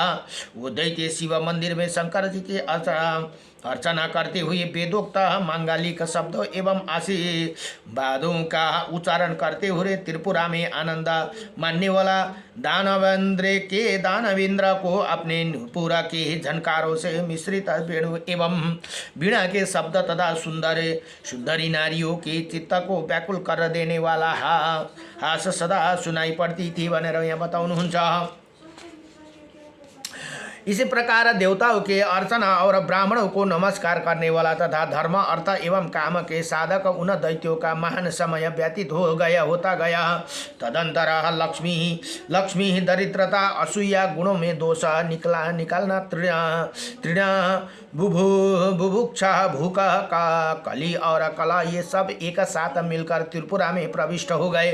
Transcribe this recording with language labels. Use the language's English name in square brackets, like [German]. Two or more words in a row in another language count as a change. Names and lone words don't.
[Hindi] वो दैत्य शिव मंदिर में शंकर जी के अर्चना करते हुए वेदोक्त मांगलिक शब्दों एवं आशीर्वादों का उच्चारण करते हुए त्रिपुरा में आनंद मानने वाला दानवेंद्र को अपने पूरा के झनकारों से मिश्रित वेणु एवं वीणा के शब्द तथा सुंदरी नारियों के चित्त को व्याकुल कर देने वाला हास सदा सुनाई पड़ती थी [Nepali] भनेर यहाँ बताउनुहुन्छ। [Hindi] इसी प्रकार देवताओं के अर्चना और ब्राह्मणों को नमस्कार करने वाला तथा धर्म अर्थ एवं काम के साधक उन दैत्यों का महान समय व्यतीत होता गया। तदंतर लक्ष्मी दरिद्रता असूया गुणों में दोष निकालना तृणा बुभुक्षा भूख का कली और कला ये सब एक साथ मिलकर त्रिपुरा में प्रविष्ट हो गए।